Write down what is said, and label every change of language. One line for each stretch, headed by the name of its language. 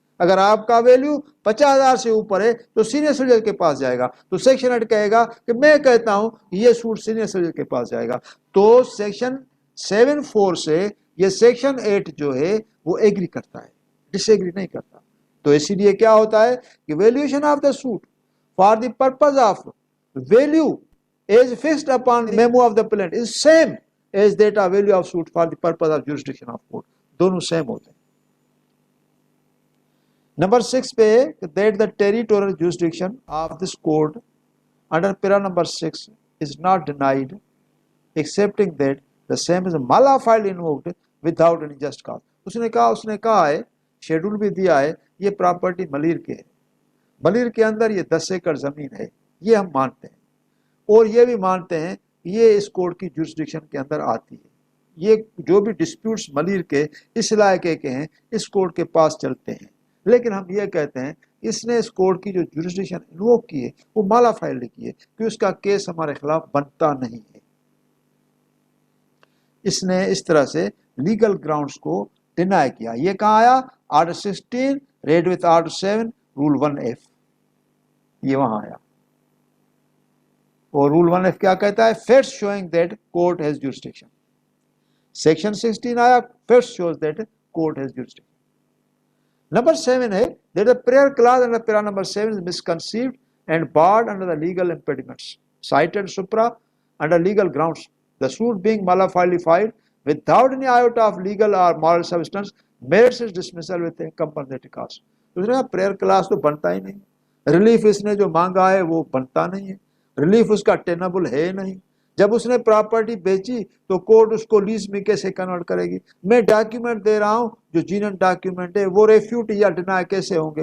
Hindi: अगर आपका वैल्यू 50,000 से ऊपर है तो सीनियर सिविल जज के पास जाएगा, तो सेक्शन 8 कहेगा कि मैं कहता हूं ये सूट सीनियर सिविल जज के पास जाएगा। तो सेक्शन 7(4) से ये सेक्शन 8 जो है वो एग्री करता है, डिसएग्री नहीं करता। तो इसीलिए क्या होता है कि
English: valuation of the suit for the purpose of value is fixed upon the memo of the plaintiff is same as that of value of suit for the purpose of jurisdiction of court,
Hindi: दोनों same होते हैं। Number 6 पे
English: that the territorial jurisdiction of this court under para number 6 is not denied excepting that the same is mala filed invoked without any just cause।
Hindi: उसने कहा है, schedule भी दिया है, ये प्रॉपर्टी मलिर के है, मलिर के अंदर ये 10 एकड़ जमीन है, ये हम मानते हैं और ये भी मानते हैं ये इस कोर्ट की जुरिसडिक्शन के अंदर आती है। ये जो भी डिस्प्यूट्स मलिर के इस इलाके के हैं इस कोर्ट के पास चलते हैं, लेकिन हम ये कहते हैं इसने इस कोर्ट की जो जुरिसडिक्शन इन्वोक की है वो माला फाइल की है कि उसका केस हमारे खिलाफ बनता नहीं है। इसने इस तरह से लीगल ग्राउंड्स को डिनाई किया। ये कहाँ आया? Article 16 red with article 7 rule 1F, ये वहां आया। और रूल 1F क्या कहता है?
English: Facts showing that court has jurisdiction.
Hindi: Section 16 आया,
English: Facts shows that court has jurisdiction. Number 7 है that the prayer clause under para number 7 is misconceived and barred under the legal impediments cited supra under legal grounds, the suit being malafidely filed without any iota of legal or moral substance merits its dismissal with a compensatory cost।
Hindi: दूसरा prayer class तो बनता ही नहीं, relief इसने जो मांगा है वो बनता नहीं है, रिलीफ उसका टेनेबल है नहीं। जब उसने प्रॉपर्टी बेची तो कोर्ट उसको लीज में कैसे कन्वर्ट करेगी? मैं डॉक्यूमेंट दे रहा हूं जो जीनन डॉक्यूमेंट है वो रेफ्यूट या डिनाई कैसे होंगे?